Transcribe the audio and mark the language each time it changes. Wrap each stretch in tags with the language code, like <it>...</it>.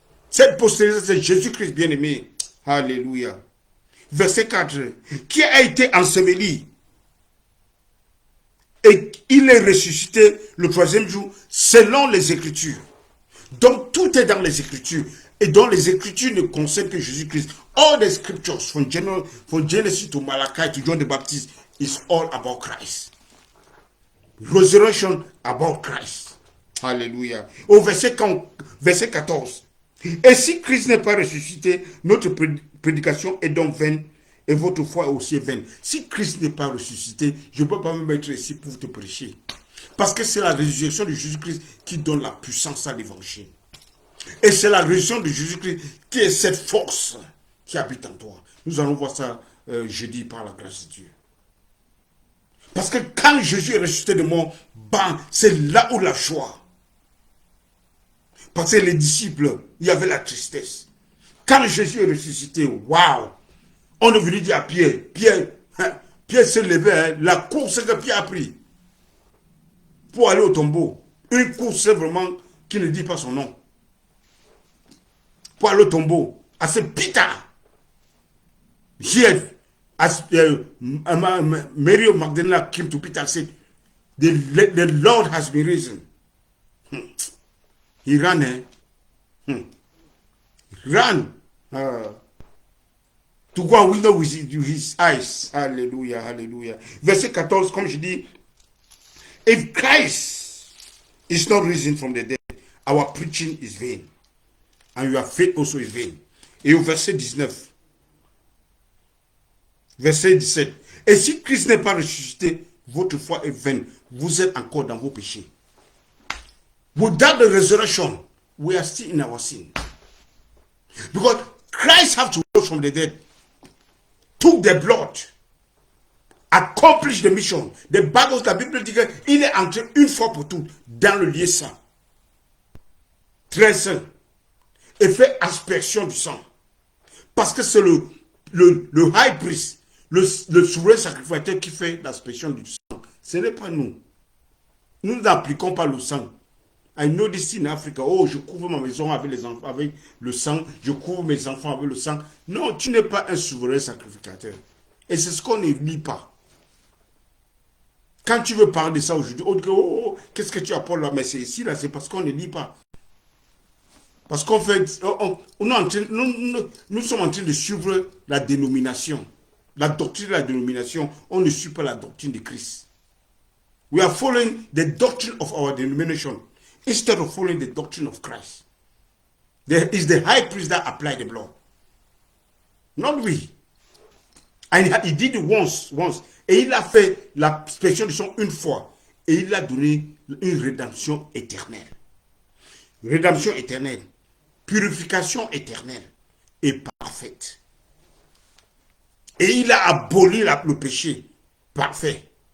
<fr>Cette postérité, c'est Jésus-Christ bien-aimé. Alléluia. Verset 4. Qui a été enseveli et il est ressuscité le troisième jour selon les Écritures. Donc tout est dans les Écritures. Et dans les Écritures ne concernent que Jésus-Christ.</fr> <en>All the scriptures from Genesis to Malachi to John the Baptist is all about Christ. Resurrection about Christ.</en> <fr>Alléluia. Au verset 14. Et si Christ n'est pas ressuscité, notre prédication est donc vaine et votre foi est aussi vaine. Si Christ n'est pas ressuscité, je ne peux pas me mettre ici pour te prêcher. Parce que c'est la résurrection de Jésus-Christ qui donne la puissance à l'évangile. Et c'est la résurrection de Jésus-Christ qui est cette force qui habite en toi. Nous allons voir ça jeudi par la grâce de Dieu. Parce que quand Jésus est ressuscité de mort, c'est là où la joie. Parce que les disciples, il y avait la tristesse. Quand Jésus est ressuscité, waouh! On est venu dire à Pierre, Pierre s'est levé, hein, la course que Pierre a pris pour aller au tombeau. Une course vraiment qui ne dit pas son nom. Pour aller au tombeau.</fr> <en>I said, Peter, here, as Mary of Magdalene came to Peter and said, the Lord has been risen. He ran, He ran. To go and window with his eyes. Hallelujah, hallelujah.</en> <fr>Verset 14, comme je dis,</fr> <en>if Christ is not risen from the dead, our preaching is vain. And your faith also is vain.</en> <fr>Et au verset 19, verset 17, et si Christ n'est pas ressuscité, votre foi est vaine. Vous êtes encore dans vos péchés.</fr> <en>Without the resurrection, we are still in our sin. Because Christ have to rise from the dead, took the blood, accomplish the mission. The Bible,</en> <fr>la Bible dit qu'il est entré une fois pour toutes dans le lieu saint, très saint, et fait aspersion du sang. Parce que c'est le high priest, le souverain sacrificateur qui fait l'aspersion du sang. Ce n'est pas nous. Nous n'appliquons pas le sang.</fr> <en>I know this in Africa.</en> <fr>Oh, je couvre ma maison avec les enfants, avec le sang. Je couvre mes enfants avec le sang. Non, tu n'es pas un souverain sacrificateur. Et c'est ce qu'on ne lit pas. Quand tu veux parler de ça aujourd'hui, qu'est-ce que tu apportes là? Mais c'est ici, là, c'est parce qu'on ne lit pas. Parce qu'on fait, nous sommes en train de suivre la dénomination. La doctrine de la dénomination. On ne suit pas la doctrine de Christ.</fr> <en>We are following the doctrine of our denomination instead of following the doctrine of Christ. There is the high priest that applied the blood. Not we. And he did it once.</en> <fr>Et il a fait l'aspersion du sang une fois. Et il a donné une rédemption éternelle. Rédemption éternelle. Purification éternelle et parfaite. Et il a aboli le péché parfait.</fr>